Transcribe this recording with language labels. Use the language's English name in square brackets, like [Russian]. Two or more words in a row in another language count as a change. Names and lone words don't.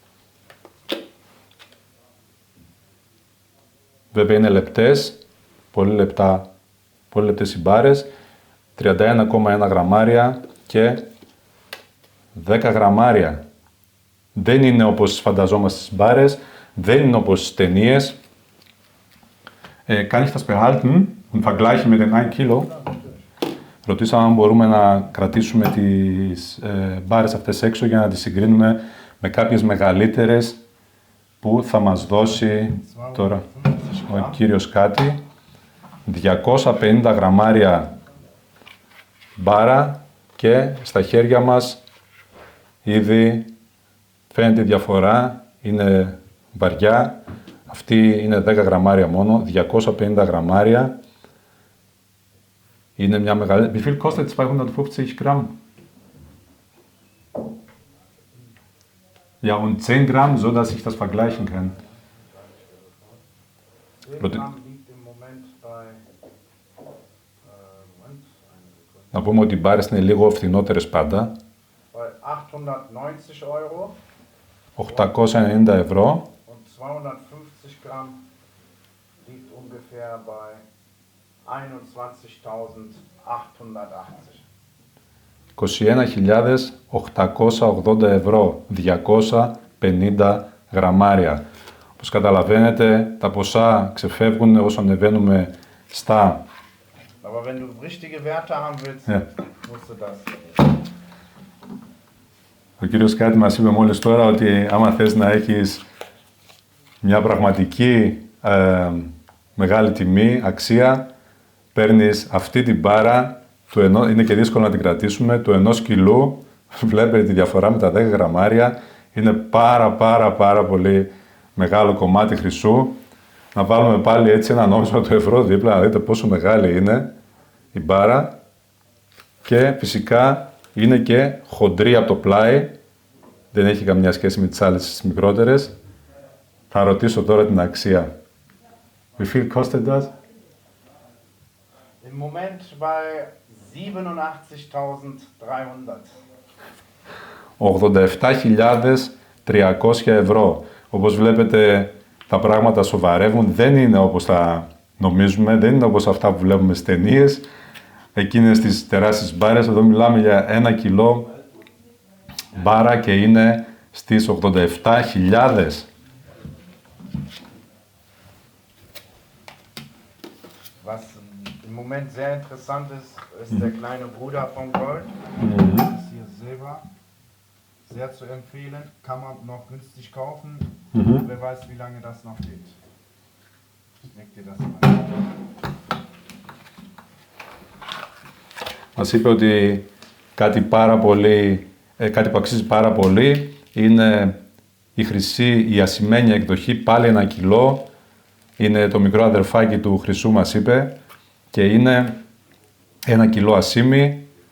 [Greek] Βέβαια είναι λεπτές, πολύ λεπτές οι μπάρες, 31,1 γραμμάρια και 10 γραμμάρια. Δεν είναι όπως φανταζόμαστε στις μπάρες, δεν είναι όπως στις ταινίες. [German] Kann ich das behalten und vergleichen mit den 1 Kilo? [Greek] Ρωτήσαμε αν μπορούμε να κρατήσουμε τις μπάρες αυτές έξω για να τις συγκρίνουμε με κάποιες μεγαλύτερες που θα μας δώσει τώρα ο κύριος κάτι. 250 γραμμάρια μπάρα και στα χέρια μας ήδη φαίνεται η διαφορά, είναι βαριά. Αυτή είναι 10 γραμμάρια μόνο, 250 γραμμάρια. Είναι μια μεγάλη... [German] Wie viel kostet 250 Gramm? Ja, und 10 Gramm, so dass ich das vergleichen kann. 10 Gramm liegt im Moment bei... [Greek] Να πούμε ότι οι μπάρες είναι λίγο φθηνότερες πάντα. [German] Bei 890 Euro. [Greek] 890 ευρώ. [German] Und 250 Gramm liegt ungefähr bei [Greek] 21.880 ευρώ, 250 γραμμάρια. Όπως καταλαβαίνετε, τα ποσά ξεφεύγουν όσο ανεβαίνουμε στα... [German] Aber wenn du richtige Werte haben willst, musst du das. [Greek] Ο κύριος Κάτι μας είπε μόλις τώρα ότι άμα θες να έχεις μια πραγματική μεγάλη τιμή, αξία, παίρνεις αυτή την μπάρα, είναι και δύσκολο να την κρατήσουμε, του 1 κιλού, βλέπετε τη διαφορά με τα 10 γραμμάρια, είναι πάρα πολύ μεγάλο κομμάτι χρυσού. Να βάλουμε πάλι έτσι ένα νόμισμα του ευρώ δίπλα, να δείτε πόσο μεγάλη είναι η μπάρα και φυσικά είναι και χοντρή από το πλάι, δεν έχει καμιά σχέση με τις άλλες τις μικρότερες. Θα ρωτήσω τώρα την αξία. [German] Wie viel kostet das? Im Moment bei 87.300. [Greek] 87.300 ευρώ. Όπως βλέπετε, τα πράγματα σοβαρεύουν, δεν είναι όπως τα νομίζουμε, δεν είναι όπως αυτά που βλέπουμε στις ταινίες, εκείνες τις τεράστιες μπάρες. Εδώ μιλάμε για 1 κιλό μπάρα και είναι στις 87.000. [German] Was im Moment sehr interessant ist, ist der kleine Bruder von Gold. Das ist hier Silber. Sehr zu empfehlen. Kann man noch günstig kaufen. Wer weiß, wie lange das noch geht. Ich leg dir das mal. [Greek] Μας είπε ότι κάτι που αξίζει πάρα πολύ είναι η χρυσή, η ασημένια εκδοχή, πάλι 1 κιλό. Είναι το μικρό αδερφάκι του χρυσού, μας είπε, και είναι 1 κιλό ασήμι.